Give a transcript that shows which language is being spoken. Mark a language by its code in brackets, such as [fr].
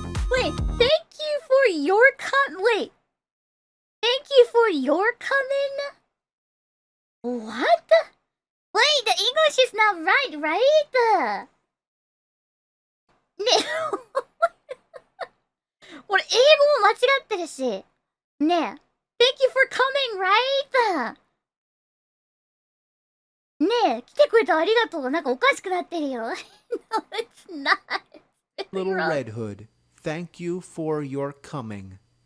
[en] Wait, thank you for your Wait. Thank you for your coming? What? Wait, the English is not right, right? [ja] ねこれ英語も間違ってるし。ねえ。 [en] Thank you for coming, right? [ja] ねえ、来てくれてありがとう。なんかおかしくなってるよ。 [en] No, it's not. Little Red Hood, thank you for your coming.